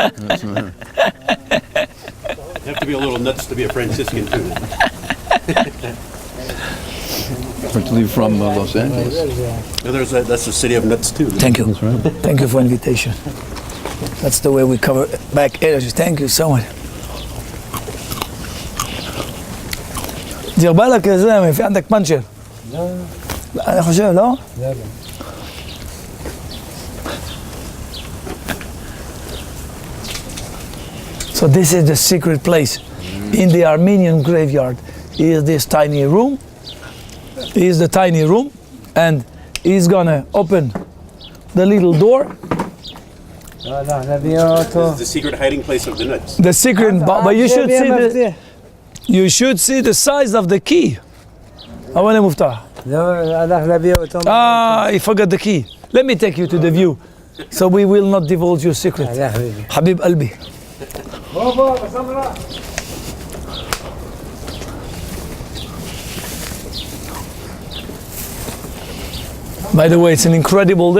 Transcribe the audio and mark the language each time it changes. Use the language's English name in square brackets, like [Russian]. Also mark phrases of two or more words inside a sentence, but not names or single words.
[English] You have to be a little nuts to be a Franciscan too. Originally from Los Angeles. That's the city of nuts too. Thank you. Thank you for invitation. That's the way we cover back energy. Thank you so much. [Arabic] دير بالك זה, في عندك פנצ'ר. [Hebrew] אני חושב, לא? [English] So this is the secret place in the Armenian graveyard. Is this tiny room? Is the tiny room, and he's gonna open the little door. This is the secret hiding place of the nuts. The secret, but you should see the size of the key. [Arabic] أولا مفتاح. [English] He forgot the key. Let me take you to the view, so we will not divulge your secret. [Arabic] حبيب قلبي. [English] By the way, it's an incredible day.